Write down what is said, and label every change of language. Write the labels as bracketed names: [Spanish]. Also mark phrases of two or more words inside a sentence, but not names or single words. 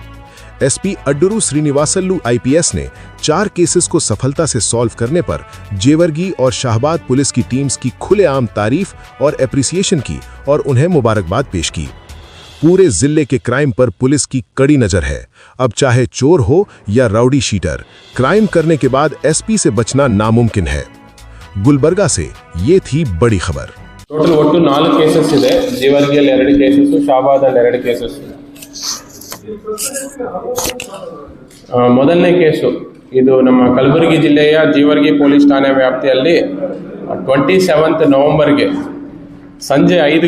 [Hindi] SP अड्डुरू श्रीनिवासल्लू IPS ने 4 केसेस को सफलता से सॉल्व करने पर जेवर्गी और शाहबाद पुलिस की टीम्स की खुलेआम तारीफ और एप्रिसिएशन की और उन्हें मुबारकबाद पेश की। पूरे जिले के क्राइम पर पुलिस की कड़ी नजर है। अब चाहे चोर हो या [English] rowdy sheeter, [Hindi] क्राइम करने के बाद SP से बचना नामुमकिन है। गुलबर्गा से ये थी बड़ी खबर। [Kannada] ಟೋಟಲ್ ಒಟ್ಟು 4 ಕೇಸಸ್ ಇದೆ. ಜೇವರ್ಗಿಯಲ್ಲಿ 2 ಕೇಸಸ್, ಶಾಹಬಾದಲ್ಲಿ 2 ಕೇಸಸ್. ಮೊದಲನೇ ಕೇಸು ಇದು ನಮ್ಮ ಕಲಬುರಗಿ ಜಿಲ್ಲೆಯ ಜೇವರ್ಗಿ ಪೊಲೀಸ್ ಠಾಣೆ ವ್ಯಾಪ್ತಿಯಲ್ಲಿ 27 ನವೆಂಬರ್ಗೆ ಸಂಜೆ 5